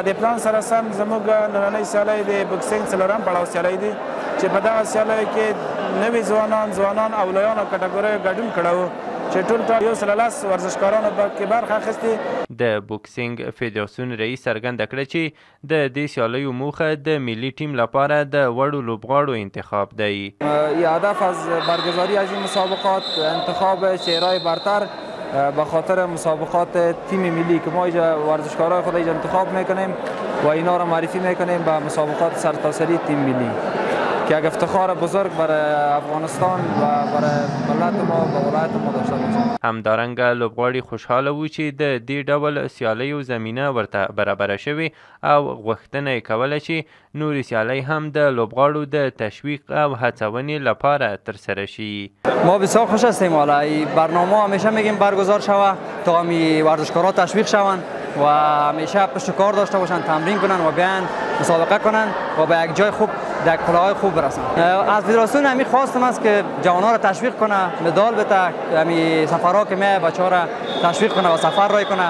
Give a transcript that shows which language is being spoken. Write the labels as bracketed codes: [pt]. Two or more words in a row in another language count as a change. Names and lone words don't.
[ps] د پلان سره سم زموږ نننۍ سیالۍ د بوکسینګ څلورم پړاو سیالۍ دی چې په دغه سیالیو کې نوي ځوانان او لویانو کټګوریو ګډون کړی و چې ټول 110 ورزشکارانو کې برخه اخیستې. د بوکسینګ فدراسیون رئیس څرګنده کړه چې د دې سیالیو موخه د ملي ټیم لپاره د وړو لوبغاړو انتخاب دی. [fa] هدف از برگزاری از این مسابقات انتخاب چهره‌های برتر به خاطر مسابقات تیم ملی که ما اینجا ورزشکارای خود اینجا انتخاب میکنیم و اینا را معرفی میکنیم به مسابقات سرتاسری تیم ملی که یک افتخار بزرگ برای افغانستان و برای ملت ما و ولایت ما داشته باشیم. [ps] همدارنګه لوبغاړي خوشحاله وو چې د دې ډول سیالیو زمینه ورته برابره شوې او غوښتنه یې کوله چې نورې سیالۍ هم د لوبغاړو د تشویق او هڅونې لپاره ترسره شي. [fa] ما بسیار خوش هستیم. حالا این برنامه همیشه میگیم برگزار شوه تا همی ورزشکارا تشویق شوند و همیشه پشت کار داشته باشن، تمرین کنن و بیان مسابقه کنن و به یک جای خوب در کلاهای خوب برسن. از فدراسیون همی خواستم است که جوانان را تشویق کنه، مدال بده، همی سفرها که میه بچه‌ها را تشویق کنه و سفر رای کنه.